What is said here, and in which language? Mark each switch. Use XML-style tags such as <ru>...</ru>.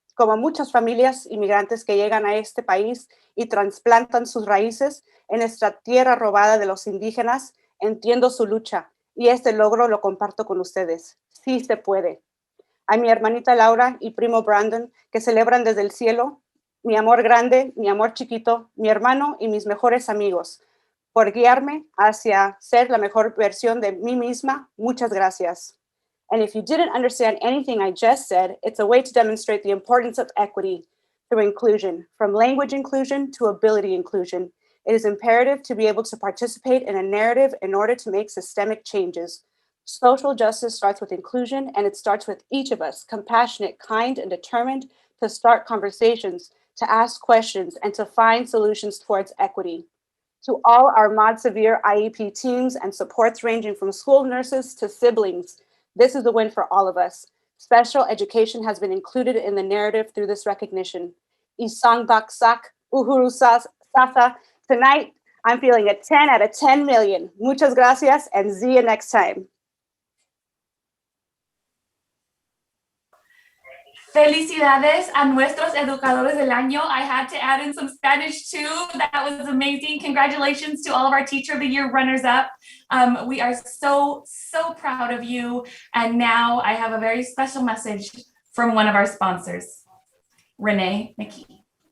<es>Como muchas familias inmigrantes que llegan a este país y trasplantan sus raíces en nuestra tierra robada de los indígenas, entiendo su lucha y este logro lo comparto con ustedes. Sí se puede. A mi hermanita Laura y primo Brandon, que celebran desde el cielo, mi amor grande, mi amor chiquito, mi hermano y mis mejores amigos, por guiarme hacia ser la mejor versión de mí misma. Muchas gracias.</es> <en>And if you didn't understand anything I just said, it's a way to demonstrate the importance of equity through inclusion, from language inclusion to ability inclusion. It is imperative to be able to participate in a narrative in order to make systemic changes. Social justice starts with inclusion, and it starts with each of us, compassionate, kind, and determined to start conversations, to ask questions, and to find solutions towards equity. To all our Mod Severe IEP teams and supports ranging from school nurses to siblings, this is a win for all of us. Special education has been included in the narrative through this recognition.</en> <tl>Isang Baksak,</tl> <sw>Uhuru Sasa.</sw> <en>Tonight, I'm feeling a 10 out of 10 million.</en> <es>Muchas gracias,</es> <en>and see you next time.</en> <es>Felicidades a nuestros educadores del año.</es> <en>I had to add in some Spanish too. That was amazing. Congratulations to all of our Teacher of the Year runners-up. We are so proud of you. And now I have a very special message from one of our sponsors, Renee McKee.</en>